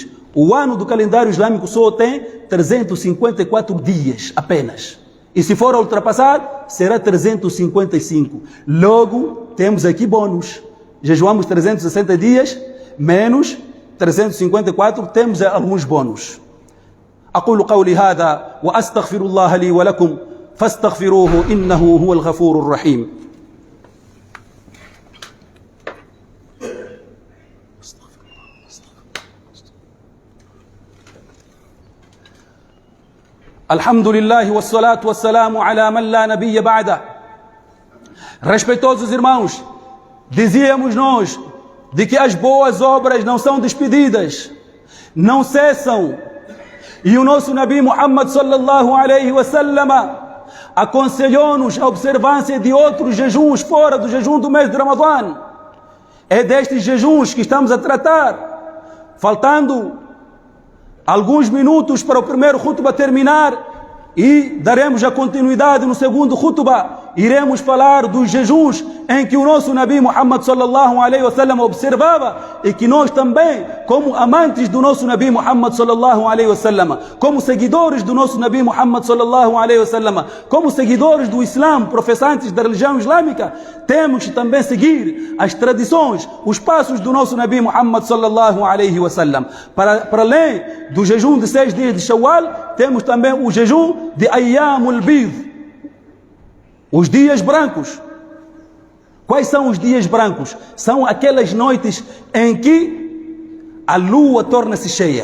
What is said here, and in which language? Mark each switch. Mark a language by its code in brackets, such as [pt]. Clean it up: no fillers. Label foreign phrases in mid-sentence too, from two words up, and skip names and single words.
[pt] O ano do calendário islâmico só tem 354 dias apenas. E se for a ultrapassar, será 355. Logo, temos aqui bônus. Jejuamos 360 dias, menos 354, temos alguns bônus. [ar] أقول قولي هذا وأستغفر الله لي ولكم فاستغفروه إنه هو الغفور الرحيم. الحمد لله والصلاة والسلام على من لا نبي بعده. [pt] Respeitosos irmãos, dizíamos nós de que as boas obras não são despedidas, não cessam. E o nosso Nabi Muhammad [ar] صلى الله عليه وسلم [pt] aconselhou-nos a observância de outros jejuns fora do jejum do mês de Ramadã. É destes jejuns que estamos a tratar, faltando alguns minutos para o primeiro khutbah terminar, e daremos a continuidade no segundo khutbah. iremos falar dos jejuns em que o nosso Nabi Muhammad [ar] صلى الله عليه وسلم [pt] observava e que nós também, como amantes do nosso Nabi Muhammad [ar] صلى الله عليه وسلم, [pt] como seguidores do nosso Nabi Muhammad [ar] صلى الله عليه وسلم, [pt] como seguidores do Islã, professantes da religião islâmica, temos que também seguir as tradições, os passos do nosso Nabi Muhammad [ar] صلى الله عليه وسلم. [pt] Para além do jejum de 6 dias de Shawwal, temos também o jejum de [ar] أيام البيض, [pt] os dias brancos. Quais são os dias brancos? São aquelas noites em que a lua torna-se cheia.